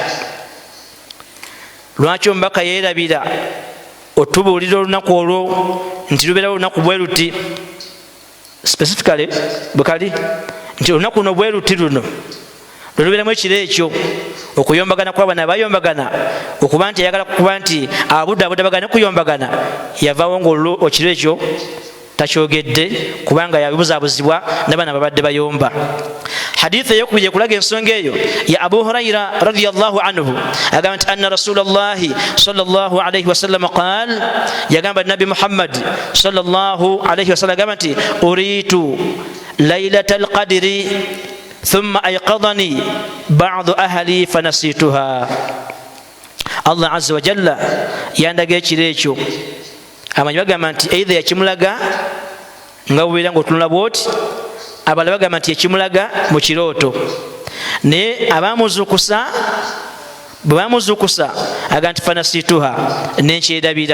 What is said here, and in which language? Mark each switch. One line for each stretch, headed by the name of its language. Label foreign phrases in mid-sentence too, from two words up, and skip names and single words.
Ganda: Lwaki omubaka yeerabira otubuulira olunaku olwo nti lubeera olunaku bwe luti specifically bwekali nti olunaku luno bwe luti luno lwelubeeramu ekiro ekyo okuyombagana kw'abaana bayombagana okuba nti ayagala kuba nti abudde bagane kuyombagana, yavaawo ngaekiro ekyo takyogedde kubanga yabibuzaabuzibwa n'abaana babadde bayomba. Hadithi eyokubiri ekulaga ensonga eyo ya Abu Hurayra
Arabic: رضي الله عنه
Ganda: agamba nti
Arabic: أن رسول الله صلى الله عليه وسلم قال,
Ganda: yagamba nabi Muhammad
Arabic: صلى الله عليه وسلم
Ganda: agamba nti
Arabic: أريت ليلة القدر ثم أيقظني بعض أهلي فنسيتها. الله عز وجل
Ganda: yandaga ekiro ekyo, amanyi bagamba nti either yakimulaga nga bubeera ngaotunula bwoti, abalala bagamba nti yakimulaga mu kirooto, naye abamuzukusa bwe bamuzukusa agamba nti fanasituha nenkyerabira.